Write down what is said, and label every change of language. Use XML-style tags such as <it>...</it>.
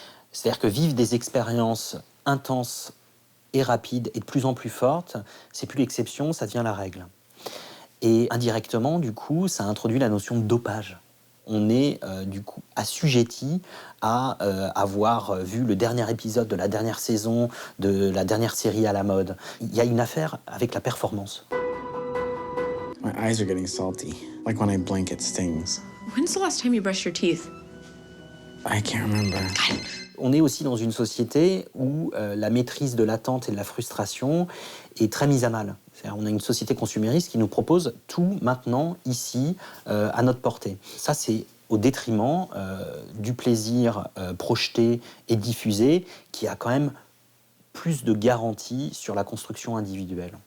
<fr>C'est-à-dire que vivre des expériences intenses et rapides et de plus en plus fortes, c'est plus l'exception, ça devient la règle. Et indirectement, du coup, ça introduit la notion de dopage. On est, du coup, assujetti à avoir vu le dernier épisode de la dernière saison, de la dernière série à la mode. Il y a une affaire avec la performance.</fr> <en>My eyes are getting salty. Like when I blink, it stings. When's the last time you brushed your teeth? I can't remember.</en> <fr>On est aussi dans une société où la maîtrise de l'attente et de la frustration est très mise à mal. C'est-à-dire, on a une société consumériste qui nous propose tout maintenant, ici, à notre portée. Ça, c'est au détriment du plaisir projeté et diffusé, qui a quand même plus de garanties sur la construction individuelle.</fr>